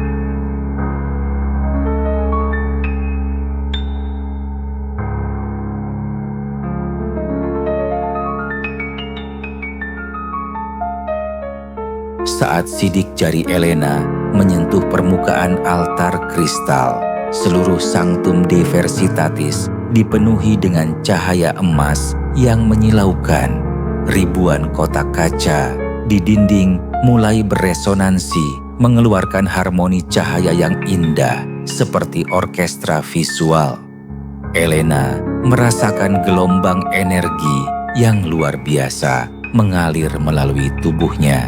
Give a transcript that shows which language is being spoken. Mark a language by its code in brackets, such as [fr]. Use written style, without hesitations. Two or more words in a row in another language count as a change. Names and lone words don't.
[id] Saat sidik jari Elena menyentuh permukaan altar kristal, seluruh sanctum de Versitatis dipenuhi dengan cahaya emas yang menyilaukan. Ribuan kotak kaca di dinding mulai beresonansi, mengeluarkan harmoni cahaya yang indah seperti orkestra visual. Elena merasakan gelombang energi yang luar biasa mengalir melalui tubuhnya.